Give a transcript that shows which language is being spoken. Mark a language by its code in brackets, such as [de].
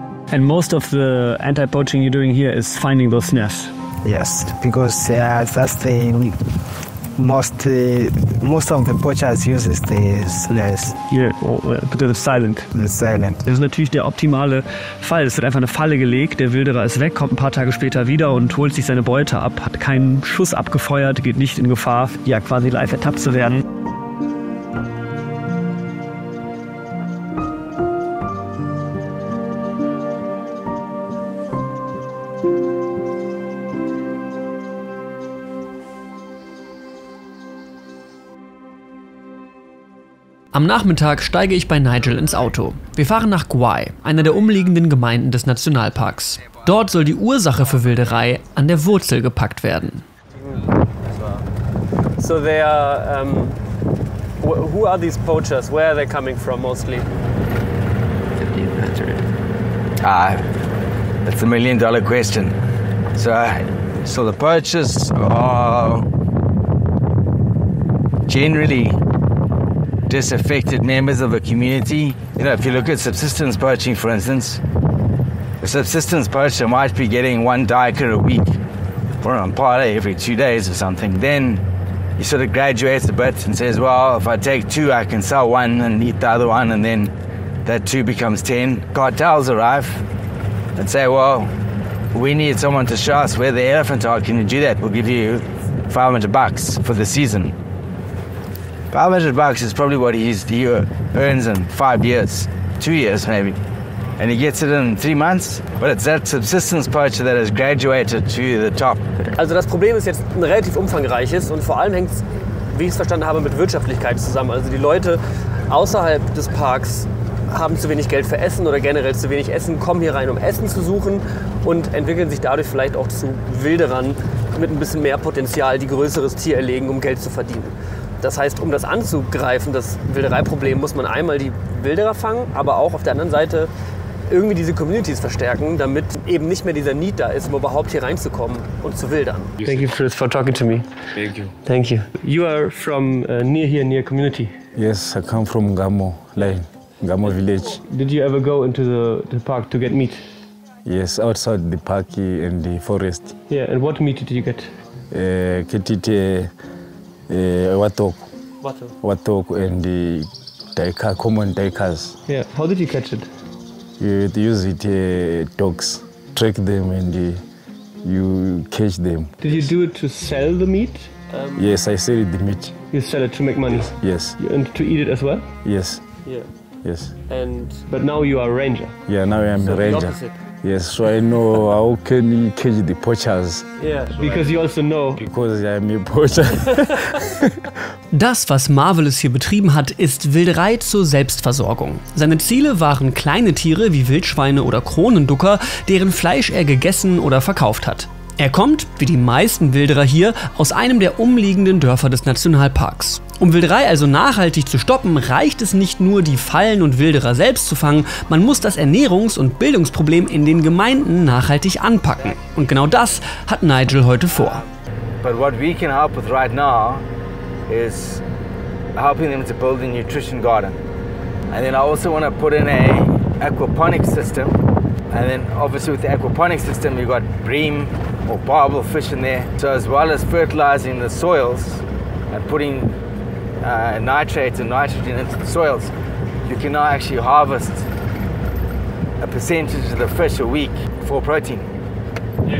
[en] And most of the anti-poaching you're doing here is finding those snares. Yes, because that's the most of the poachers uses the snares. Hier, because it's silent. It's silent. [de] Das ist natürlich der optimale Fall. Es wird einfach eine Falle gelegt, der Wilderer ist weg, kommt ein paar Tage später wieder und holt sich seine Beute ab, hat keinen Schuss abgefeuert, geht nicht in Gefahr, ja quasi live ertappt zu werden. Am Nachmittag steige ich bei Nigel ins Auto. Wir fahren nach Gwaii, einer der umliegenden Gemeinden des Nationalparks. Dort soll die Ursache für Wilderei an der Wurzel gepackt werden. [en] So they are, who are these poachers? Where are they coming from mostly? That's $1 million question. So the poachers are generally disaffected members of a community. You know, if you look at subsistence poaching, for instance, a subsistence poacher might be getting one duiker a week or on party every 2 days or something. Then he sort of graduates a bit and says, well, if I take 2, I can sell 1 and eat the other 1, and then that 2 becomes 10. Cartels arrive and say, well, we need someone to show us where the elephants are. Can you do that? We'll give you $500 for the season. $500 is probably what he earns in 5 years, 2 years maybe. and he gets it in 3 months. But it's that subsistence poacher that has graduated to the top. [de] Also das Problem ist jetzt ein relativ umfangreiches und vor allem hängt es, wie ich es verstanden habe, mit Wirtschaftlichkeit zusammen. Also die Leute außerhalb des Parks haben zu wenig Geld für Essen oder generell zu wenig Essen, kommen hier rein, um Essen zu suchen und entwickeln sich dadurch vielleicht auch zu Wilderern mit ein bisschen mehr Potenzial, die größeres Tier erlegen, um Geld zu verdienen. Das heißt, um das anzugreifen, das Wildereiproblem, muss man einmal die Wilderer fangen, aber auch auf der anderen Seite irgendwie diese Communities verstärken, damit eben nicht mehr dieser Need da ist, um überhaupt hier reinzukommen und zu wildern. [en] Thank you for talking to me. Thank you. Thank you. You are from near community. Yes, I come from Gamo line, Gamo village. Did you ever go into the park to get meat? Yes, outside the park and the forest. Yeah, and what meat did you get? Ketite watok, watok and the daika, common daikas. Yeah, how did you catch it? You use it dogs, track them and you catch them. Did you do it to sell the meat? Yes, I sell the meat. You sell it to make money? Yes. And to eat it as well? Yes. Yeah. Yes. But now you are a ranger? Yeah, now I am a ranger. Yes, so I know how can you catch the poachers. Yeah, because you also know. Because I am a poacher. [de] Das, was Marvelous hier betrieben hat, ist Wilderei zur Selbstversorgung. Seine Ziele waren kleine Tiere wie Wildschweine oder Kronenducker, deren Fleisch er gegessen oder verkauft hat. Er kommt, wie die meisten Wilderer hier, aus einem der umliegenden Dörfer des Nationalparks. Um Wilderei also nachhaltig zu stoppen, reicht es nicht nur, die Fallen und Wilderer selbst zu fangen, man muss das Ernährungs- und Bildungsproblem in den Gemeinden nachhaltig anpacken. Und genau das hat Nigel heute vor. [en] But what we can help with right now is helping them to build a nutrition garden. And then I also want to put in a aquaponics system. And then obviously with the aquaponics system you've got bream or barbel fish in there. So as well as fertilizing the soils and putting nitrates and nitrogen into the soils, you can now actually harvest a percentage of the fish a week for protein. Yeah.